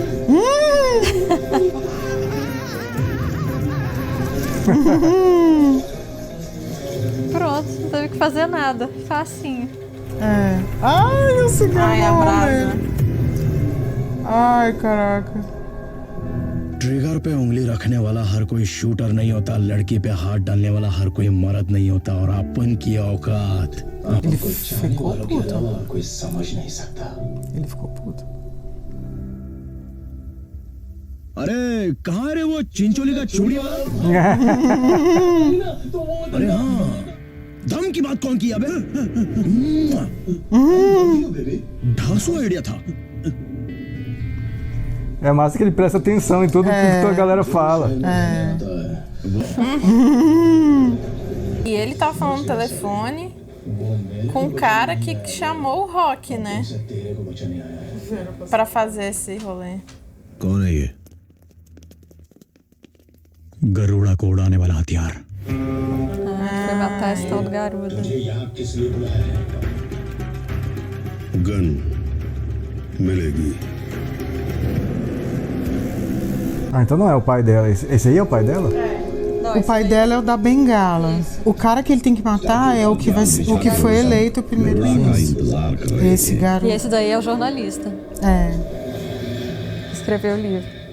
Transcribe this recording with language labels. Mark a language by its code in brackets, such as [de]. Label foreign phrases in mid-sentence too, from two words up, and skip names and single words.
[pt] Pronto, não teve que fazer nada. Facinho. É. Ai, o cigarro. Ai, a brasa. Ai, caraca. [hi] ट्रिगर पे उंगली रखने वाला हर कोई शूटर नहीं होता, लड़की पे हाथ डालने वाला हर कोई मर्द नहीं होता, और अपन की औकात [pt] Ele ficou puto. [hi] कोई समझ नहीं सकता। [pt] Ele ficou puto. [hi] अरे कहाँ है रे वो चिंचोली का चूड़ी वाला? अरे हाँ, दम की बात कौन की अबे? ढासू आइडिया था। [pt] É massa que ele presta atenção em tudo que a galera fala. É. E ele tá falando no telefone com o cara que chamou o Rock, né? Pra fazer esse rolê. [hi] कौन है ये? गरुड़ा को उड़ाने वाला हथियार। [pt] Foi matar esse tal do Garuda. [hi] यहाँ किस लिए बुलाया है? गन मिलेगी। [pt] Ah, então não é o pai dela. Esse aí é o pai dela? Não, O pai dela é o da bengala. O cara que ele tem que matar é o que foi eleito primeiro-ministro. Esse E garoto. esse daí é o jornalista. É. Escreveu o livro.